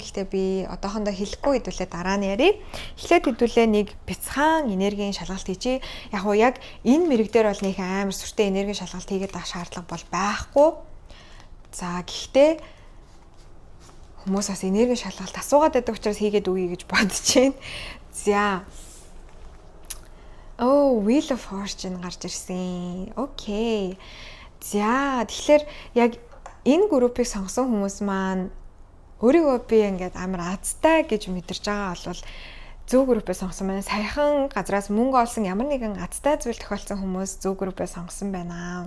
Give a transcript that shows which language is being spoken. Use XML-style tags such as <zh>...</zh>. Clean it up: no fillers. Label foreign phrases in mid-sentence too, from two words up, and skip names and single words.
<mn>Гэхдээ би одоохондоо хэлэхгүй хэдүүлээ дараа нь ярив. Эхлээд хэдүүлээ нэг бяцхан энергийн шалгалт хийчи. Яг уу яг энэ мэрэг дээр бол нэг амар сүртэй энергийн шалгалт хийгээд авах шаардлага бол байхгүй. За гэхдээ хүмүүс бас энергийн шалгалт асуугаад байдаг учраас хийгээд үгүй гэж бодож байна. За. Wheel of Fortune гарч ирсэн. Окей. За тэгэхээр яг энэ группийг сонгосон хүмүүс маань өөрийгөө би ингээд амар азтай гэж мэдэрч байгаа бол зөв группээ сонгосон байна. Саяхан газраас мөнгө олсон ямар нэгэн азтай зүйл тохиолдсон хүмүүс зөв группээ сонгосон байна.</mn>